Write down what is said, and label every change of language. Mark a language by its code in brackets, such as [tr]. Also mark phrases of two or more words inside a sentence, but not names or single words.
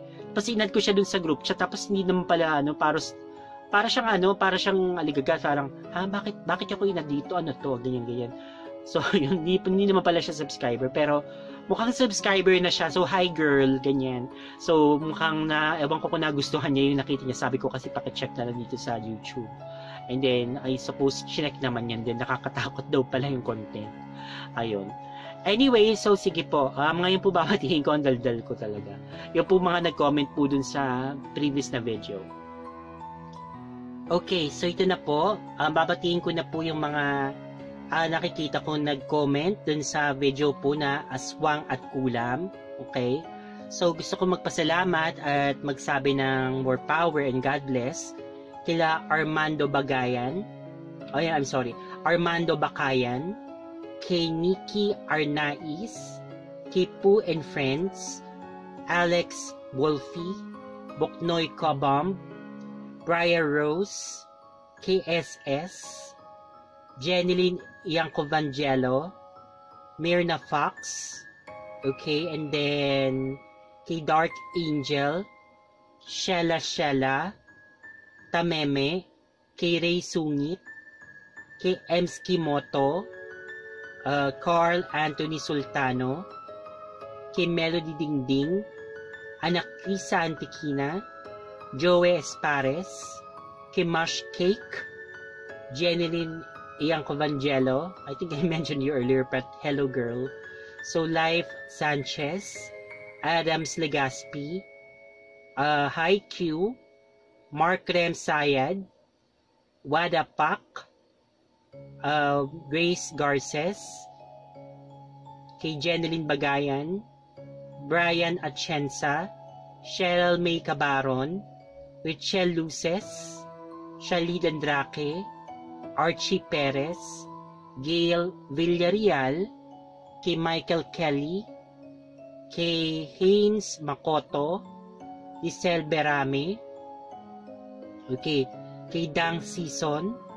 [tl] Tapos inad ko siya dun sa group chat. Tapos hindi naman pala, para siyang aligaga. Parang, bakit ako inad dito? Ano to? Ganyan. So, yun, hindi naman pala siya subscriber. Pero, mukhang subscriber na siya. So, [en] hi girl, [tl] ganyan. So, mukhang ewan ko kung nagustuhan niya yung nakita niya. Sabi ko kasi pakicheck na lang dito sa YouTube. [en] And then, I suppose, [tl] chinek naman yan din. Nakakatakot daw pala yung content. Ayun. Anyway, so sige po. Ngayon po babatiin ko ang daldal ko talaga. Yung po mga nag-comment po dun sa previous na video. Okay, so ito na po. Babatiin ko na po yung mga nakikita ko nag-comment dun sa video po na Aswang at Kulam. Okay? So, gusto ko magpasalamat at magsabi ng [en] more power and God bless [tl] kila Armando Bagayan. Armando Bakayan, kay Nikki Arnaiz, kay Poo and Friends, Alex Wolfie, Boknoy Cobom, Briar Rose, KSS, Jeneline Iancovangelo, Myrna Fox, okay, and then kay Dark Angel, Shella, Tameme, kay Ray Sungit, kay Emski Moto, Carl Anthony Sultano, kay Melody Dingding, Anak Krisa Antikina, Joey Espares, kay Mash Cake, Jeneline Iancovangelo, [en] I think I mentioned you earlier, but hello girl. [tl] So Life Sanchez, Adams Legaspi, Hi Q, Mark Rem Sayad, Wada Pak, Grace Garces, kay Jeneline Bagayan, Brian Atienza, Cheryl May Cabaron, Richelle Luces, Shalid Andrake, Archie Perez, Gail Villarreal, kay Michael Kelly, kay Haynes Makoto, Lisel Berame, okay, kay Dang Season,